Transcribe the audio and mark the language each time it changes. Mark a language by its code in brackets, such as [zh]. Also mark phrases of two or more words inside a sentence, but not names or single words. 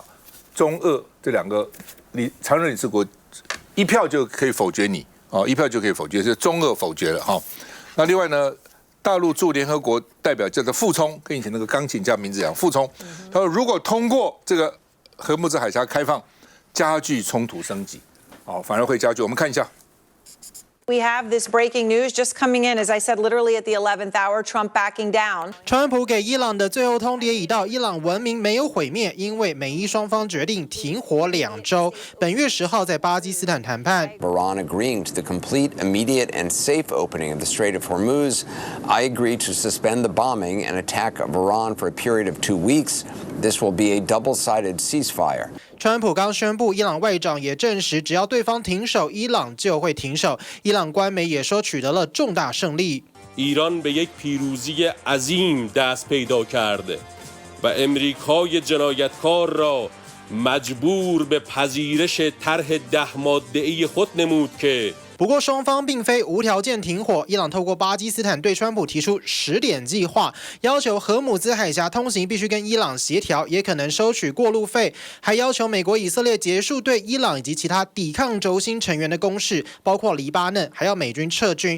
[zh] 中俄這2個常任理事國1票就可以否決你，哦，1票就可以否決，是中俄否決了哈。那另外呢？大陸駐聯合國代表叫做傅聰，跟以前那個鋼琴家名字一樣，傅聰。他說，如果通過這個荷姆茲海峽開放，加劇衝突升級，反而會加劇。我們看一下。 [en] We have this breaking news just coming in, as I said, literally at the 11th hour, Trump backing down. [zh] 川普給伊朗的最後通牒已到，伊朗文明沒有毀滅，因為美伊雙方決定停火2週，本月10號在巴基斯坦談判。 [en] Iran agreeing to the complete, immediate, and safe opening of the Strait of Hormuz. I agree to suspend the bombing and attack of Iran for a period of 2 weeks. this will be a double-sided ceasefire. [zh] 川普剛宣布，伊朗外長也證實，只要對方停手，伊朗就會停手。伊朗官媒也說取得了重大勝利。 [fa] ایران به یک پیروزی عظیم دست پیدا کرده و امریکای جنایتکار را مجبور به پذیرش طرح 10 ماده‌ای خود نمود که [zh] 不過，雙方並非無條件停火。伊朗透過巴基斯坦對川普提出10點計劃，要求荷姆茲海峽通行必須跟伊朗協調，也可能收取過路費，還要求美國、以色列結束對伊朗以及其他抵抗軸心成員的攻勢，包括黎巴嫩，還要美軍撤軍。